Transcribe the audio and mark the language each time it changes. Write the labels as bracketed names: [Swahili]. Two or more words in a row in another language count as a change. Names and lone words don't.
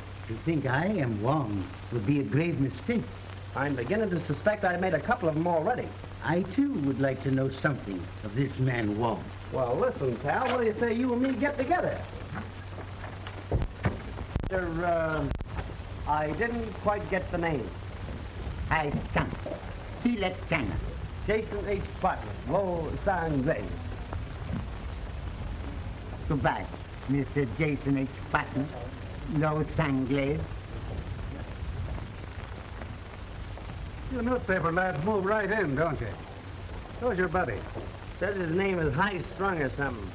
[English] To think I am Wong would be a grave mistake. I'm beginning to suspect I made a couple of them already. I, too, would like to know something of this man Wong. Well, listen, pal, what do you say you and me get together? I didn't quite get the name. Hai Chang. Keelat Chang. Jason H. Barton, Lo Sang-Lei. Goodbye, Mr. Jason H. Barton. Lo Sang-Lei. You newspaper lads move right in, don't you? Who's your buddy? Says his name is High Strung or something.